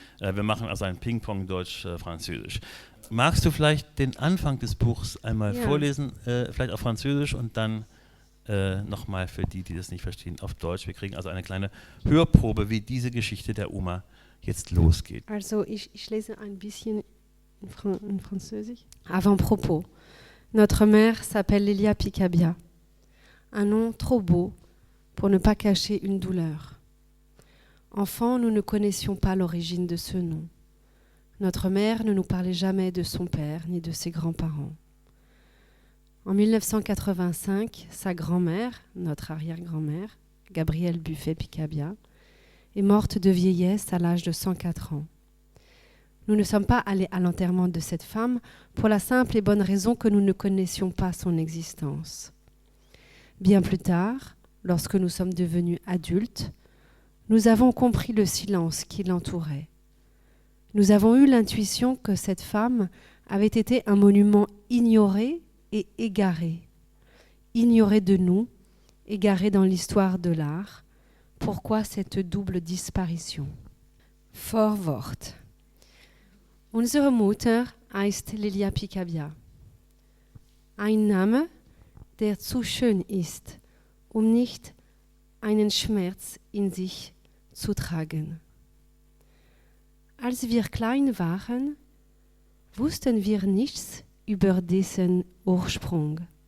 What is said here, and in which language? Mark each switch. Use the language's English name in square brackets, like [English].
[German] Wir machen also ein Ping-Pong Deutsch-Französisch. Magst du vielleicht den Anfang des Buchs einmal vorlesen, vielleicht auf Französisch und dann nochmal für die das nicht verstehen, auf Deutsch. Wir kriegen also eine kleine Hörprobe, wie diese Geschichte der Oma jetzt losgeht. Also ich lese ein bisschen in Französisch. [French] Avant-propos. Notre mère s'appelle Lilia Picabia. Un nom trop beau pour ne pas cacher une douleur. Enfant, nous ne connaissions pas l'origine de ce nom. Notre mère ne nous parlait jamais de son père ni de ses grands-parents. En 1985, sa grand-mère, notre arrière-grand-mère, Gabrielle Buffet-Picabia, est morte de vieillesse à l'âge de 104 ans. Nous ne sommes pas allés à l'enterrement de cette femme pour la simple et bonne raison que nous ne connaissions pas son existence. Bien plus tard, lorsque nous sommes devenus adultes, nous avons compris le silence qui l'entourait. Nous avons eu l'intuition que cette femme avait été un monument ignoré et égaré. Ignoré de nous, égaré dans l'histoire de l'art. Pourquoi cette double disparition? [German] Vorwort. Unsere Mutter heißt Lilia Picabia. Ein Name, der zu schön ist, nicht einen Schmerz in sich zu tragen. Als wir klein waren, wussten wir nichts über dessen Ursprung.